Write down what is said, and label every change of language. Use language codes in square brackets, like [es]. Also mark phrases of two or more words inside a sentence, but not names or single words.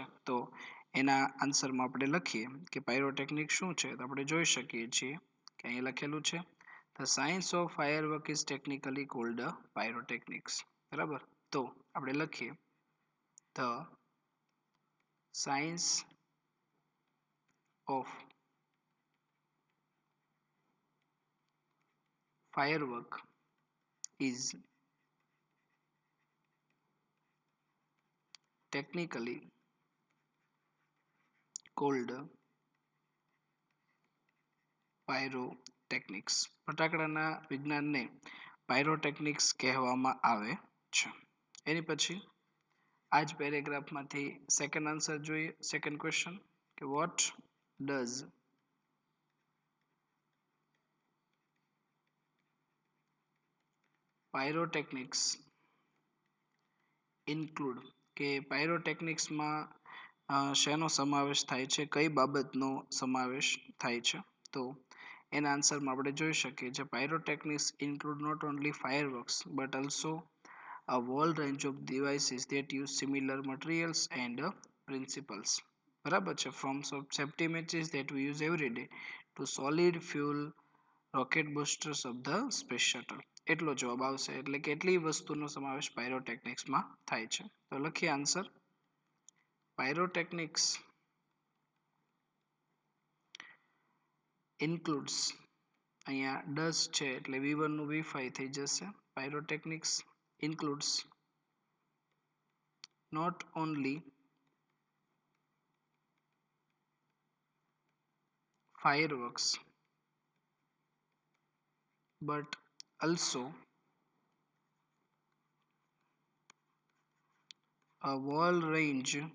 [gu] તો એના આન્સરમાં આપણે લખીએ કે પાયરોટેકનિક શું છે. તો આપણે જોઈ શકીએ છીએ કે અહીં લખેલું છે [en] the science of firework is technically called pyrotechnics. [gu] બરાબર. તો આપણે લખીએ [en] the science of firework is technically called pyrotechnics. [gu] ફટાકડાના વિજ્ઞાનને પાયરોટેકનિક્સ કહેવામાં આવે છે. એની પછી આ જ પેરેગ્રાફમાંથી [en] second answer [gu] જોઈએ. [en] second question કે what does pyrotechnics include? [gu] કે પાયરોટેકનિક્સમાં શેનો સમાવેશ થાય છે, કઈ બાબતનો સમાવેશ થાય છે? તો એના આન્સરમાં આપણે જોઈ શકીએ છીએ [en] pyrotechnics include not only fireworks but also a whole range of devices that use similar materials and principles. [gu] બરાબર છે. [en] From safety matches that we use every day to solid fuel rocket boosters of the space shuttle. [gu] એટલો જવાબ આવશે. એટલે કેટલી વસ્તુનો સમાવેશ પાયરોટેકનિક્સમાં થાય છે. તો લખીએ આન્સર. [en] pyrotechnics includes, [gu] અહીંયા ડઝ છે એટલે V1 નું V5 થઈ જશે. [en] પાયરોટેકનિક્સ includes not only fireworks but also a whole range